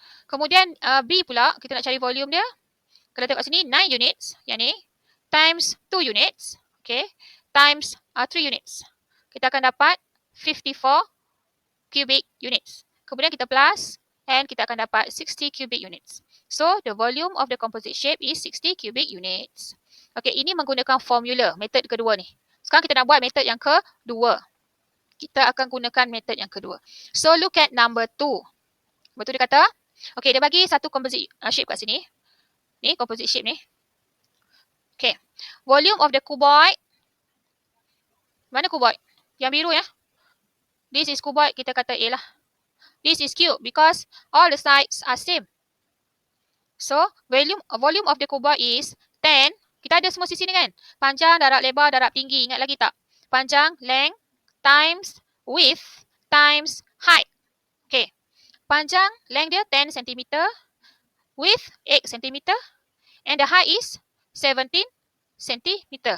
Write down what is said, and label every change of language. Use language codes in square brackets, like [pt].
[ms] Kemudian B pula, kita nak cari volume dia. Kalau tengok sini 9 units yang ni times 2 units, okey, times 3 units. Kita akan dapat 54 cubic units. Kemudian kita plus and kita akan dapat 60 cubic units. [en] So, the volume of the composite shape is 60 cubic units. [ms] Okay, ini menggunakan formula, metod kedua ni. Sekarang kita nak buat metod yang kedua. Kita akan gunakan metod yang kedua. [en] So, look at number 2. [ms] Betul dia kata? Okay, dia bagi satu composite shape kat sini. Ni, composite shape ni. Okay, [en] volume of the cuboid. [ms] Mana cuboid? Yang biru ya. [en] This is cuboid, [ms] kita kata A lah. [en] This is cube because all the sides are same. So, volume of the cuboid is 10. [ms] Kita ada semua sisi ni kan? Panjang, darab lebar, darab tinggi. Ingat lagi tak? Panjang, [en] length, times width, times height. [ms] Okay. Panjang, length dia 10 cm. Width, 8 cm. [en] And the height is 17 cm.